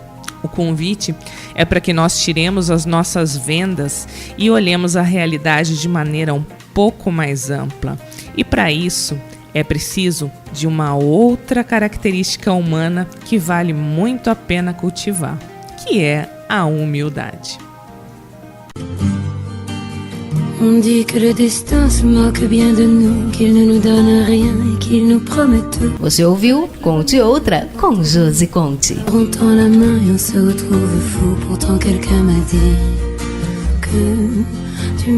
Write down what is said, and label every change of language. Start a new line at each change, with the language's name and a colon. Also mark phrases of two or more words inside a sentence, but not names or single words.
Portuguese: O convite é para que nós tiremos as nossas vendas e olhemos a realidade de maneira um pouco mais ampla. E para isso é preciso de uma outra característica humana que vale muito a pena cultivar, que é a humildade.
French: On dit que le destin se moque bien de nous, qu'il ne nous donne rien et qu'il nous promet tout.
Portuguese: Você ouviu Conte Outra com Josi Conte.
French: On tend la main et on se retrouve fou. Pourtant quelqu'un m'a dit que tu m'aimes encore.